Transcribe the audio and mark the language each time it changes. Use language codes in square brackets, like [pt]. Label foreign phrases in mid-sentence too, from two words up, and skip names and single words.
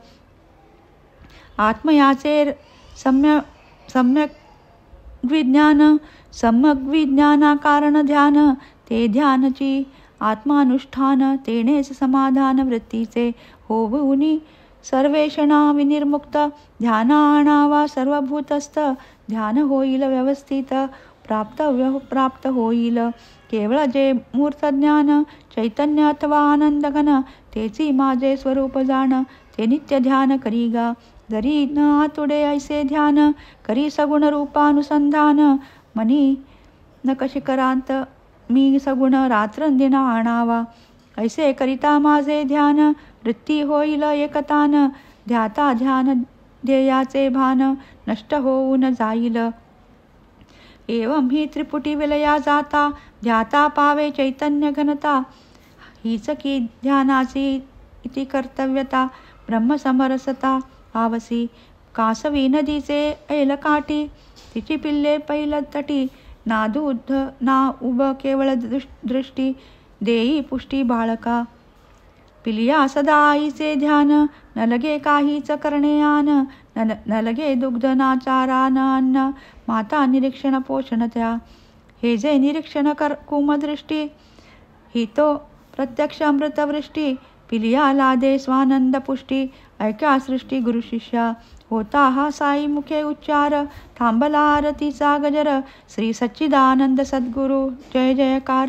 [mr] आत्मयाचे सम्यक विज्ञाना कारण ध्यान, ते ध्यानची आत्मानुष्ठान, तेनेच समाधान वृत्तीचे होऊनी सर्वेषणा विनिर्मुक्त. ध्यान आणावा सर्वभूतस्थ, ध्यान होईल व्यवस्थित, प्राप्त होईल. केवळ जे मूर्त ज्ञान, चैतन्य अथवा आनंद घन, तेची माझे स्वरूप जाण, ते नित्य ध्यान करी गा. जरी न आतुडे ऐसे ध्यान, करी सगुण रूपानुसंधान, मनी नक शिखरांत मी सगुण रात्रंदिन आणावा. ऐसे करिता माझे ध्यान, वृत्ती होईल एकतान, ध्याता ध्यान ध्येयाचे भान, नष्ट होऊन जाईल. एवं ही त्रिपुटी विलया जाता, ध्याता पावे चैतन्य घनता, हीच की ध्यानाची इति कर्तव्यता, ब्रह्मसमरसता आवसी. कासवी नदीचे ऐलकाठी, तिची पिल्ले पैलतटी, ना दूध ना उब केवळ दृष्टी, देई पुष्टी बाळका. पिलिया सदा आईचे ध्यान, न लगे काहीच करणे आन, न लगे दुग्ध ना चारा न अन्न, माता निरीक्षण पोषण त्या. हे जे निरीक्षण कर कुमदृष्टी, ही तो प्रत्यक्ष अमृतवृष्टी, पिलिया लादे स्वानंद पुष्टी, ऐक्या सृष्टी गुरु शिष्या. होता हा साई मुखे उच्चार, थांबला आरतीचा गजर, श्री सच्चिदानंद सद्गुरु जय जयकार.